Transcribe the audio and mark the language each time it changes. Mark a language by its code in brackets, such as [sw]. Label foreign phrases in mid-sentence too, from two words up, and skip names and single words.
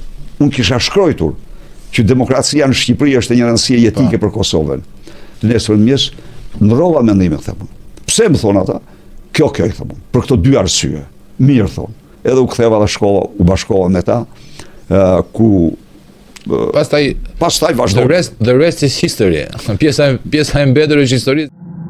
[sq] Unë kisha shkruar që demokracia në Shqipëri është një rëndësie jetike për Kosovën. Nesër mëngjes ndrova mendimin, them. Pse më thon ata? Kjo i them. Për këto dy arsye. Mirë thon. Edhe u ktheva në shkolla, u bashkova me ta, ku pastaj vazhdoi. [en] The rest is history. [sq] Pjesa e mbetur është histori.